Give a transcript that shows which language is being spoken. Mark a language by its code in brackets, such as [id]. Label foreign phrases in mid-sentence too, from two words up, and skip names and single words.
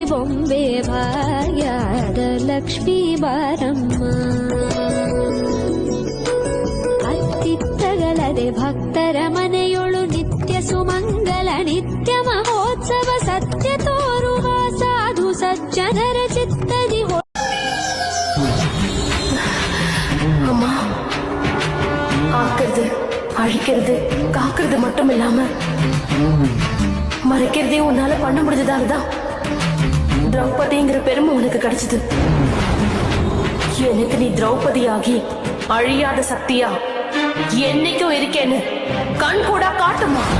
[kn] ಬೊಂಬೆ ಭಾಗ್ಯದ ಲಕ್ಷ್ಮೀ ಬಾರಮ್ಮ ಅತ್ತಿತ್ತಗಲದೆ ಭಕ್ತರ ಮನೆಯೊಳು ನಿತ್ಯ ಸುಮಂಗಲ ನಿತ್ಯ ಮಹೋತ್ಸವ ಸತ್ಯ ತೋರುವ ಸಾಧು ಸಜ್ಜನರ ಚಿತ್ತದಿ [ta] அம்மா ஆக்குறது அழிக்கிறது காக்குறது மட்டும் இல்லாம மறைக்கிறதே உன்னால பண்ண முடிஞ்சதாலதான் திரௌபதிங்கிற பெருமை உனக்கு கிடைச்சது. எனக்கு நீ திரௌபதி ஆகி அழியாத சக்தியா என்னைக்கும் இருக்கேன்னு கண் கூட காட்டுமா.